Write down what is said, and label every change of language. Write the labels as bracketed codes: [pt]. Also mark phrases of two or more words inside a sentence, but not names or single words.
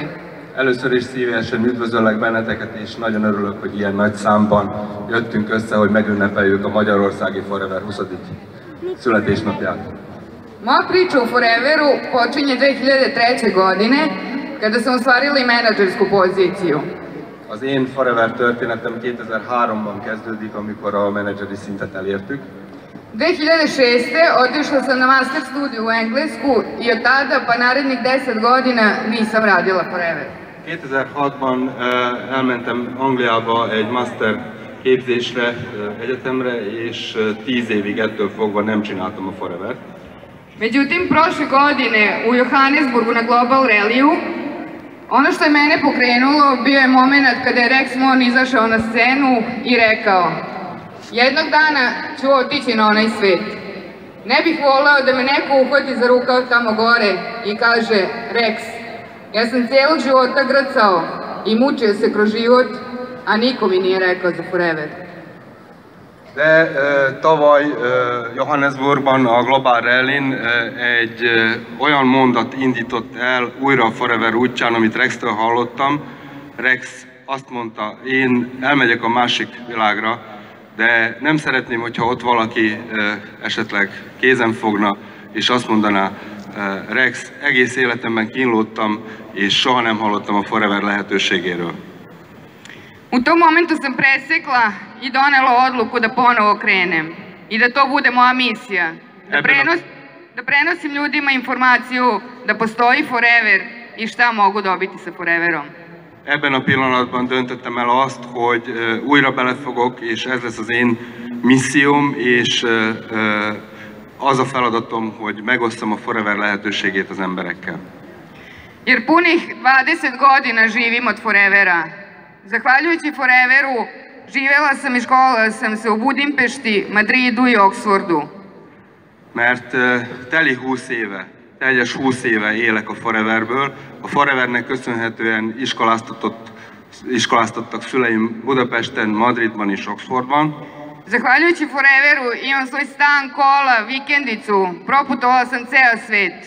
[hu] Először is szívesen üdvözöllek benneteket, és nagyon örülök, hogy ilyen nagy számban jöttünk össze, hogy megünnepeljük a Magyarországi Forever 20. születésnapját. [sr] Moja priča u Foreveru počinje 2003. godine, kada sam ostvarila i menadžersku poziciju. [hu] Az én Forever történetem 2003-ban kezdődik, amikor a menedzseri szintet elértük. [sr] 2006. otišla sam na master studiju u Englesku i od tada pa narednih 10 godina nisam radila Forever. [hu] 2006-ban elmentem Angliába egy master képzésre, egyetemre, és 10 évig ettől fogva nem csináltam a Forevert. [sr] Međutim, prošle godine u Johannesburgu na Global Rallyu, ono što je mene pokrenulo bio je moment kada je Rex Mon izašao na scenu i rekao: jednog dana ću otići na onaj svet. Ne bih voleo da me neko uhvati za rukav tamo gore i kaže: Rex, ja sam cijelog života grcao i mučio se kroz život, a niko mi nije rekao za Forever. [hu] De tavaly Johannesburgban a Global Rallyn egy olyan mondat indított el újra a Forever útján, amit Rex-től hallottam. Rex azt mondta: én elmegyek a másik világra, de nem szeretném, hogyha ott valaki esetleg kézen fogna, és azt mondaná: Rex, egész életemben kínlódtam, és soha nem hallottam a Forever lehetőségéről. [sr] U tom momentu sam presekla i donela odluku da ponovo krenem i da to bude moja misija. Da prenosim ljudima informaciju da postoji Forever i šta mogu dobiti sa Foreverom. [hu] Ebben a pillanatban döntöttem el azt, hogy újra belefogok, és ez lesz az én misszióm, és az a feladatom, hogy megosztom a Forever lehetőségét az emberekkel. [sr] Jer punih 20 godina živim od Forevera. Zahvaljujući Foreveru živela sam i školovala sam se u Budimpešti, Madridu i Oxfordu. [hu] Mert teli 20 éve, teljes 20 éve élek a Foreverből. A Forevernek köszönhetően iskoláztattak szüleim Budapesten, Madridban és Oxfordban. [sr] Zahvaljujući Foreveru imam svoj stan, kola, vikendicu, proputovala sam ceo svet.